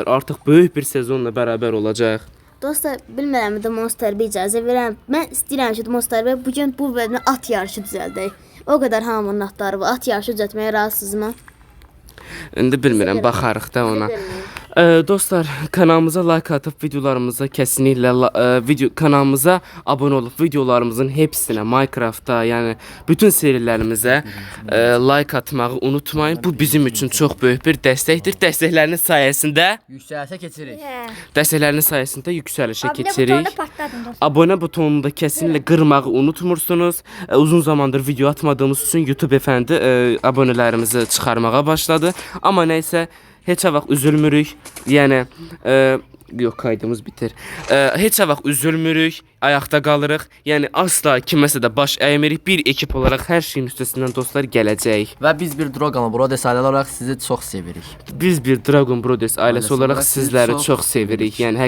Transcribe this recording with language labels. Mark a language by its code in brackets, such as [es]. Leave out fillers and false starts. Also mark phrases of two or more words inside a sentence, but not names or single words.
[az] Artıq böyük bir sezonla bərabər olacaq. Dostlar, bilmirəm də Monster bir icazə verəm. Mən istəyirəm ki, Monster və bu gün bu bölümdə at yarışı düzəldək. O qədər hamının atları var. At yarışı düzəltməyə razısınızmı? İndi bilmirəm, baxarıq da ona. [tr] Dostlar, kanalımıza like atıp videolarımıza kesinlikle kanalımıza abone olup videolarımızın hepsine Minecraft'ta yani bütün serilerimize like atmağı unutmayın. Bu bizim için çok büyük bir destektir. Destekleriniz sayesinde yükselişe Abone [az] keçirik. [tr] butonunu patladım dostlar. Abone butonunu da kesinlikle kırmağı unutmursunuz. Uzun zamandır video atmadığımız için YouTube efendi abonelerimizi çıkarmaya başladı. Ama neyse, [az] heç vaxt üzülmürük. Yəni yox, kaydımız bitir. Heç vaxt üzülmürük, ayaqda qalırıq. Yəni asla kiməsə də baş əymirik. Bir ekip olaraq hər şeyin üstəsindən dostlar gələcəyik. Və biz bir Dragon Brothers ailəsi olaraq sizi çox sevirik. Biz bir Dragon Brothers ailəsi olaraq sizləri çox sevirik.